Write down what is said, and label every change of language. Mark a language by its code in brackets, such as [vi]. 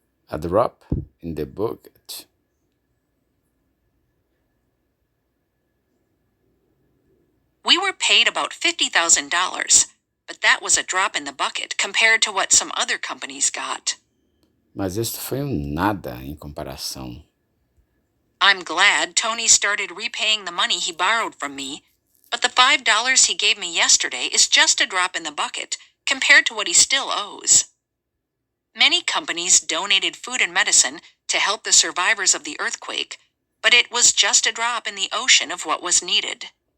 [en] A drop in the bucket. We were paid about $50,000, but that was a drop in the bucket compared to what some other companies got. [pt] Mas isso foi nada em comparação. [en] I'm glad Tony started repaying the money he borrowed from me, but the $5 he gave me yesterday is just a drop in the bucket compared to what he still owes. Many companies donated food and medicine to help the survivors of the earthquake, but it was just a drop in the ocean of what was needed.